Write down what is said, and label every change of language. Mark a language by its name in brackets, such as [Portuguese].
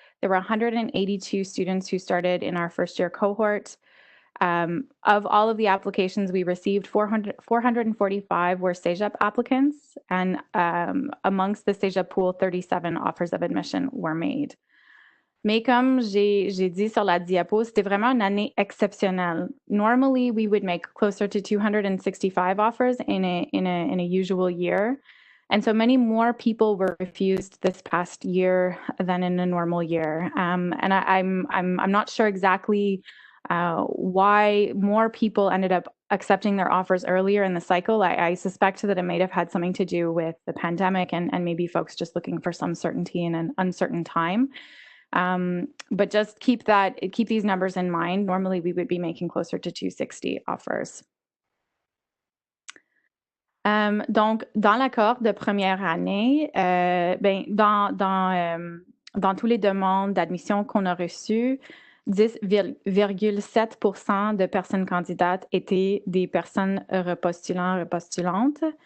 [English] There were 182 students who started in our first year cohort. Of all of the applications we received, 445 were CEGEP applicants, and amongst the CEGEP pool, 37 offers of admission were made. [French] Mais comme j'ai dit sur la diapo, c'était vraiment une année exceptionnelle. [English] Normally, we would make closer to 265 offers in a usual year. And so many more people were refused this past year than in a normal year. And I'm not sure exactly why more people ended up accepting their offers earlier in the cycle. I suspect that it might have had something to do with the pandemic and maybe folks just looking for some certainty in an uncertain time. But just keep these numbers in mind. Normally, we would be making closer to 260 offers. [French] Donc, dans la cohorte de première année, dans tous les demandes d'admission qu'on a reçues, 10,7% de personnes candidates étaient des personnes repostulantes.